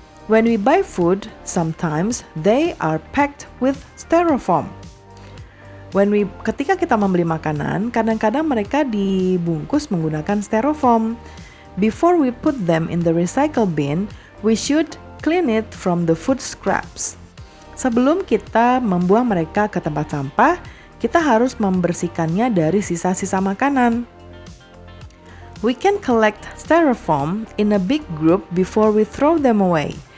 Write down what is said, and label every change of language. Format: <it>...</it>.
<en>When we buy food, sometimes they are packed with styrofoam.</en> <id>Ketika kita membeli makanan, kadang-kadang mereka dibungkus menggunakan styrofoam.</id> <en>Before we put them in the recycle bin, we should clean it from the food scraps.</en> <id>Sebelum kita membuang mereka ke tempat sampah, kita harus membersihkannya dari sisa-sisa makanan.</id> <en>We can collect styrofoam in a big group before we throw them away.</en>